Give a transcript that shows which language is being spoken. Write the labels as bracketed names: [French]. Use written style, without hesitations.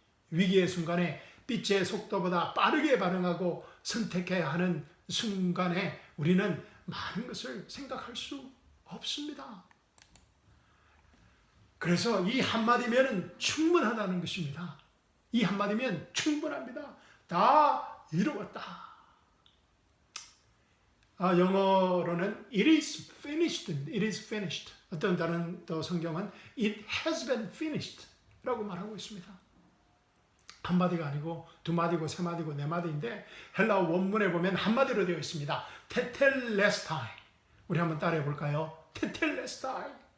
[Korean] 위기의 순간에 빛의 속도보다 빠르게 반응하고 선택해야 하는 순간에 우리는 많은 것을 생각할 수 없습니다. 그래서 이 한마디면 충분하다는 것입니다. 이 한마디면 충분합니다. 다 이루었다. 영어로는 [English] it is finished, it is finished. [Korean] 어떤 다른 또 성경은 [English] it has been finished [Korean] 라고 말하고 있습니다. 한마디가 아니고 두마디고 세마디고 네마디인데 헬라어 원문에 보면 한마디로 되어 있습니다. 테텔레스타이. 우리 한번 따라해 볼까요? 테텔레스타이.